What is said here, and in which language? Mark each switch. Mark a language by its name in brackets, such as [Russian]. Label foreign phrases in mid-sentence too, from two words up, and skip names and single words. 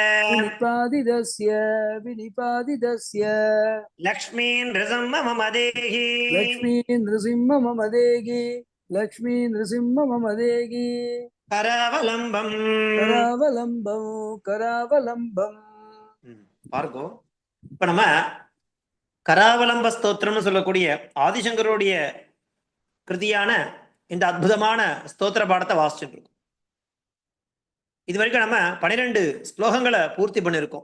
[Sanskrit] विनिपातितस्य लक्ष्मी नृसिंह मम देहि लक्ष्मी नृसिंह मम देगी கராவலம்பம் करावलम्बम् [Tamil] பார்க்கோ இப்ப நம்ம கராவலம்ப ஸ்தோத்திரம்னு சொல்லக்கூடிய ஆதிசங்கருடைய கிருதியான இந்த அற்புதமான ஸ்தோத்திர பாடத்தை வாசிச்சுட்டு இருக்கோம். இது வரைக்கும் நம்ம 12 ஸ்லோகங்களை பூர்த்தி பண்ணியிருக்கோம்.